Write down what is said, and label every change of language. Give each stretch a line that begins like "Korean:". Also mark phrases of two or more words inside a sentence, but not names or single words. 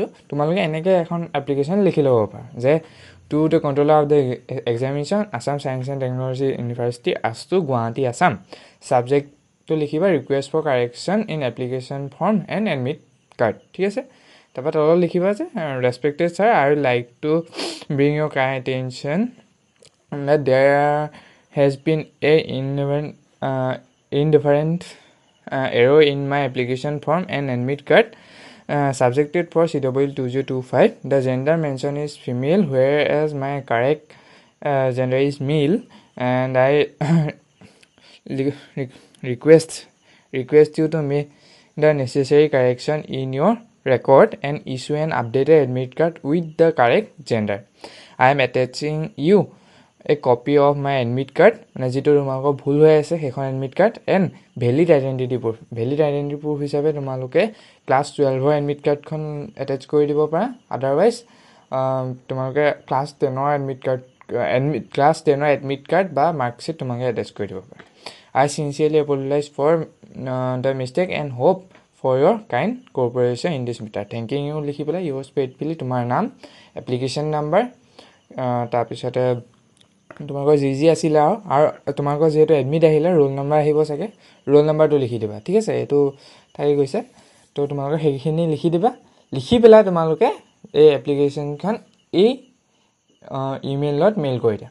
Assamese: তোমালোকে এনেকৈ এখন এপ্লিকেশ্যন লিখি ল'ব পাৰা যে
English: to the controller of the examination
Assamese: আছাম ছায়েন্স এণ্ড টেকনলজি ইউনিভাৰ্চিটি আছটো গুৱাহাটী আছাম। ছাবজেক্টটো লিখিবা
English: request for correction in application form and admit card.
Assamese: ঠিক আছে, তাৰপৰা তলত লিখিবা যে
English: respected sir, I would like to bring your kind attention that there has been a indifferent error in my application form and admit card subjected for CW2025. The gender mentioned is female, whereas my correct gender is male, and I request you to make the necessary correction in your record and issue an updated admit card with the correct gender. I am attaching you a copy of my admit card,
Assamese: মানে যিটো তোমালোকৰ ভুল হৈ আছে সেইখন
English: admit card, and valid identity proof. valid identity proof
Assamese: হিচাপে তোমালোকে ক্লাছ 12ৰ
English: admit card
Assamese: এটেচ কৰি দিব পাৰা। আদাৰৱাইজ তোমালোকে ক্লাছ 10ৰ
English: admit card
Assamese: বা মাৰ্কশ্বিট তোমালোকে এটেচ কৰি দিব পাৰা।
English: I sincerely apologize for the mistake and hope for your kind cooperation in this matter. Thanking you
Assamese: লিখি পেলাই
English: yours faithfully
Assamese: তোমাৰ নাম,
English: application number,
Assamese: তাৰপিছতে তোমালোকৰ যি আছিলে আৰু তোমালোকৰ যিহেতু এডমিট আহিলে
English: roll number
Assamese: আহিব চাগে,
English: roll number
Assamese: লিখি দিবা। ঠিক আছে, এইটো থাকি গৈছে, তো তোমালোকে সেইখিনি লিখি দিবা। লিখি পেলাই তোমালোকে এই এপ্লিকেশ্যনখন এই ইমেইলত মেইল কৰি দিয়া।